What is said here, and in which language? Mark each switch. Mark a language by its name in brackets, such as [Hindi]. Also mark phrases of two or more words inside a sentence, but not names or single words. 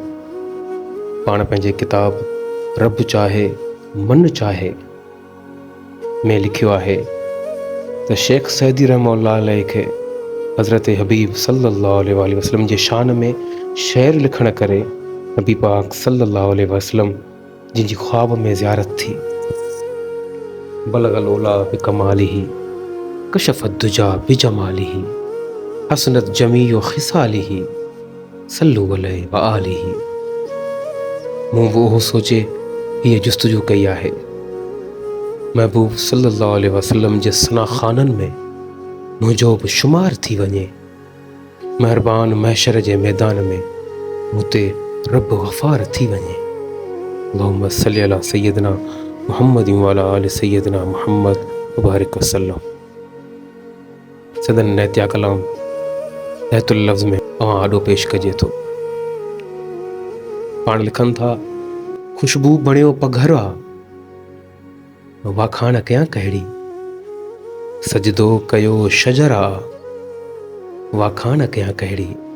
[Sindhi] पाण पंहिंजे किताब रब चाहे मन चाहे में लिखियो आहे त शेख सैदी [Arabic] رحمة الله عليه [Sindhi] खे हज़रत हबीब [Arabic] صلى الله عليه وسلم [Sindhi] जे शान में शेर लिखण करे नबी पाक [Arabic] صلى الله عليه وسلم [Sindhi] जिन जी ख्वाब में ज़ियारत थी। [Arabic] بلغ العلى بكماله كشف الدجى بجماله حسنت جميع خصاله صلوا عليه وآله. [Sindhi] मूं बि उहो सोचे हीअ जुस्तजू कई आहे महबूब [Arabic] صلى الله عليه وسلم [Sindhi] जे सना ख़ाननि में मुंहिंजो बि शुमार थी वञे। महिरबान महशर जे मैदान में मूं ते रब गफ़ार थी वञे। [Arabic] اللهم صل على سيدنا محمد وعلى آل سيدنا محمد وبارك وسلم. [Sindhi] सदन नैतिया कलाम रहतुल लफ्ज़ में आॾो पेश कजे थो। पाण लिखनि था, ख़ुशबू बणियो पघरा वाखाण कयां कहिड़ी, सजदो कयो शजरा वाखाण कयां कहिड़ी।